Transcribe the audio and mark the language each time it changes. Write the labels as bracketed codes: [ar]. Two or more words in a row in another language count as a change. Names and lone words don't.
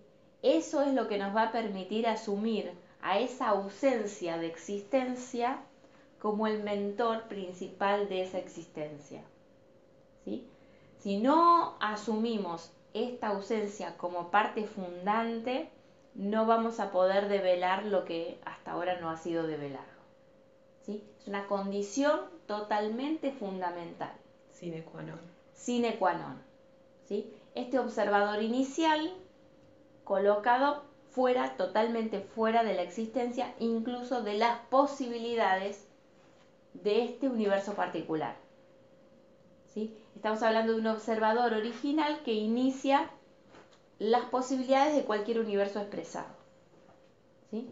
[es] Eso es lo que nos va a permitir asumir a esa ausencia de existencia como el mentor principal de esa existencia, ¿sí? Si no asumimos esta ausencia como parte fundante, no vamos a poder develar lo que hasta ahora no ha sido develado, ¿sí? Es una condición totalmente fundamental. [la] Sine qua non. Sine qua non, [es] ¿sí? Este observador inicial colocado fuera, totalmente fuera de la existencia, incluso de las posibilidades de este universo particular, ¿sí? Estamos hablando de un observador original que inicia las posibilidades de cualquier universo expresado, ¿sí?